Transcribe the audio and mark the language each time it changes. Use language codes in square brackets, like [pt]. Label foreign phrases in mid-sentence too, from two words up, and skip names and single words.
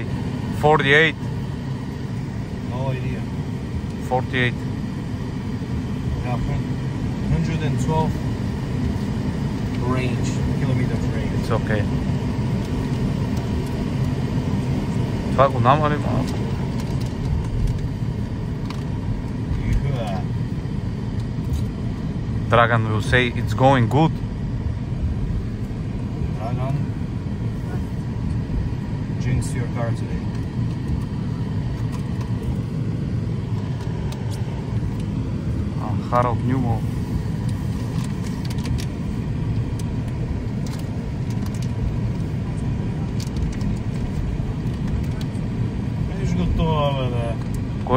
[en] 48. No idea. 48. Yeah, 112 range, kilometers range. It's okay. [bg] Това го намали малко. [en] Yeah. Dragan will say it's going good. Dragan, jinx your car today. Harold Newell. [bg] Виж го това, бе. Кой?